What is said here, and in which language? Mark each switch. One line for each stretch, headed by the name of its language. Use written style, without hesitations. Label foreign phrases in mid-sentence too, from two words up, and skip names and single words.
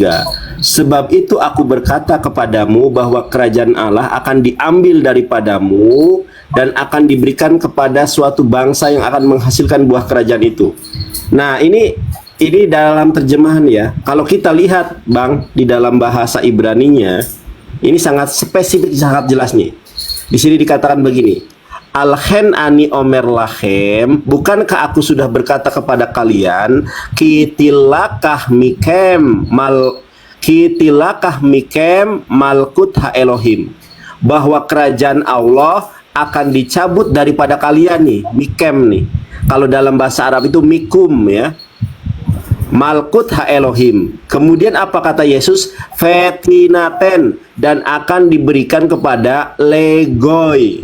Indonesian: Sebab itu aku berkata kepadamu bahwa kerajaan Allah akan diambil daripadamu dan akan diberikan kepada suatu bangsa yang akan menghasilkan buah kerajaan itu. Nah, ini dalam terjemahan ya. Kalau kita lihat Bang di dalam bahasa Ibraninya, ini sangat spesifik, sangat jelas nih. Di sini dikatakan begini.
Hebrew: לכן אני אומר לכם,
Indonesian: bukankah aku sudah berkata kepada kalian,
Hebrew: כי תלקח מכם מלכות האלהים,
Indonesian: bahwa kerajaan Allah akan dicabut daripada kalian nih, mikem nih. Kalau dalam bahasa Arab itu mikum ya.
Hebrew: מלכות האלהים.
Indonesian: Kemudian apa kata Yesus? Fetinaten, dan akan diberikan kepada legoi.